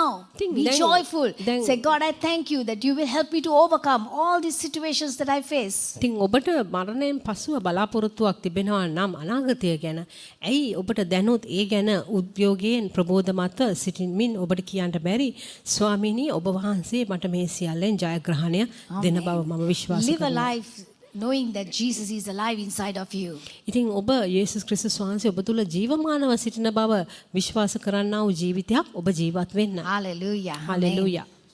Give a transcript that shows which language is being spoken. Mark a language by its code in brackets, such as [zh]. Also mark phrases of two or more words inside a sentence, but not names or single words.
[en] Be joyful. Say, God, I thank you that you will help me to overcome all these situations that I face. [si] ඉතින් ඔබට මරණයෙන් පසුව බලාපොරොත්තුවක් තිබෙනවා නම් අනාගතය ගැන ඇයි ඔබට දැනුත් ඒ ගැන උද්‍යෝගයෙන් ප්‍රබෝධමත් සිටින්මින් ඔබට කියන්න බැරි ස්වාමීනි ඔබ වහන්සේ මට මේ සියල්ලෙන් ජයග්‍රහණය දෙන බව මම විශ්වාස [en] Live a [si] කරනවා. [en] life knowing that Jesus is alive inside of you. [si] ඉතින් ඔබ යේසුස් ක්‍රිස්තුස් වහන්සේ ඔබ තුල ජීවමානව සිටින බව විශ්වාස කරන්නා වූ ජීවිතයක් ඔබ ජීවත් වෙන්න. [en] Hallelujah. Amen. [si] හලෙලූයා.